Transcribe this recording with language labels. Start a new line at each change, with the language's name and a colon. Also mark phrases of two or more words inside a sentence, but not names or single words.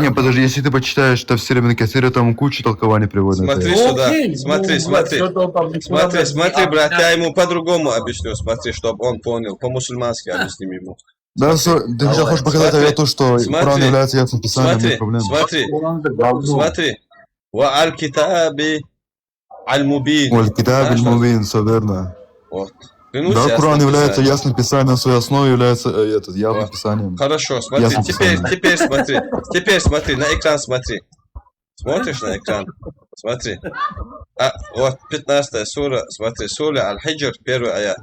Russian: Не, подожди, если ты почитаешь тафсир Ибн Касира, там куча толкований приводит. Смотри сюда, смотри, брат, я ему по-другому объясню, смотри, чтобы он понял, по-мусульмански объясним ему. Да, ты сейчас хочешь показать аяту, что Коран является ясным писанием, нет проблем. Смотри.
Arabic: والكتاب المبين. الكتاب المبين,
Russian: все верно. Вот. Да, Коран является ясным писанием, в своей основе является явным писанием. Хорошо, смотри, теперь смотри, на экран смотри. Смотришь на экран? Смотри. Вот 15-я сура, смотри, сура Аль-Хиджр, 1-й аят.